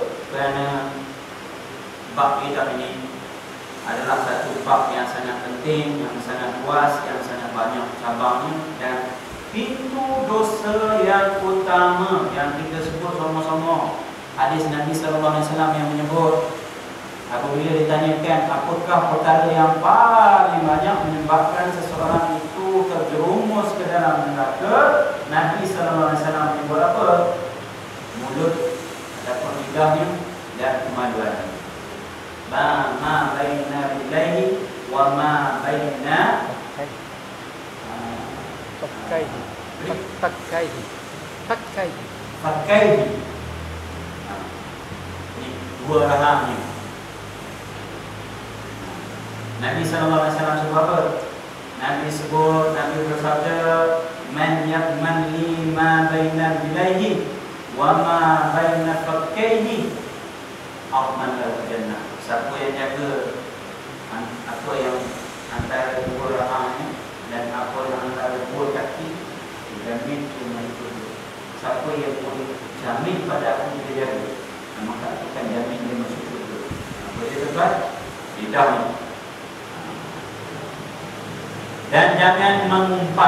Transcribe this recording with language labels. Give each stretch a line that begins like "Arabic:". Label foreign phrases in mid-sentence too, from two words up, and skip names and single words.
Malay: Kerana bab nikah ini adalah satu bab yang sangat penting, yang sangat luas, yang sangat banyak cabangnya, dan pintu dosa yang utama yang kita sebut sama-sama hadis Nabi SAW yang menyebut, apabila ditanyakan apakah perkara yang paling banyak menyebabkan seseorang itu terjerumus ke dalam neraka, Nabi SAW menyebut apa? Mulut ataupun lidahnya dan kemaluannya.
Arabic: ما بين رجليه وما بين فكيه.
Malay: Ini dua rahangnya. Nabi SAW sebut apa? Nabi bersabda,
Arabic: من يضمن لي ما بين رجليه وما بين فكيه أضمن له الجنة.
Malay: Siapa yang jaga apa yang antara dua rahangnya dan apa yang antara dua kaki, dijamin itu. Siapa yang boleh jamin pada aku dia jaga, maka aku akan jamin dia masuk surga. Apa dia sebab? Lidahnya. Dan jangan mengumpat.